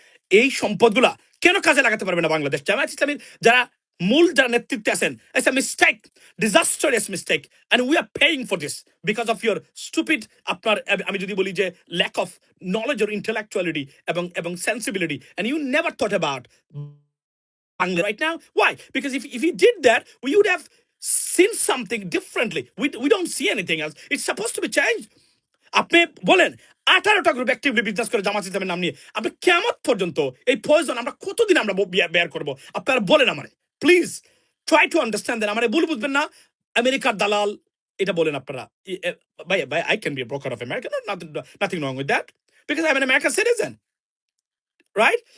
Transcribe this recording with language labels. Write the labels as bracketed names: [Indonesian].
[Bangla] এই সম্পদগুলা কেন কাজে লাগাতে পারবে না বাংলাদেশ? জামায়াত ইসলামীর যারা মূল যারা নেতৃত্বে আছেন, [English] it's a mistake, disastrous mistake, and we are paying for this because of your stupid, [Bangla] আপনার আমি যদি বলি যে [English] Lack of knowledge or intellectuality এবং sensibility, and you never thought about Bangla right now. Why? Because if you did that, we would have seen something differently. We don't see anything else. It's supposed to be changed. [Bangla] আপনি বলেন 18টা group actively business করে জামাত ইসলামের নাম নিয়ে, আপনি কিয়ামত পর্যন্ত এই পয়জন আমরা কতদিন আমরা বের করবো? আপনারা বলেন আমারে, [English] Please try to understand দেন। [Bangla] আমার ভুল বুঝবেন না, আমেরিকার দালাল এটা বলেন আপনারা। [English] ভাই I can be a broker of America, nothing wrong with that, because I am an American citizen, right?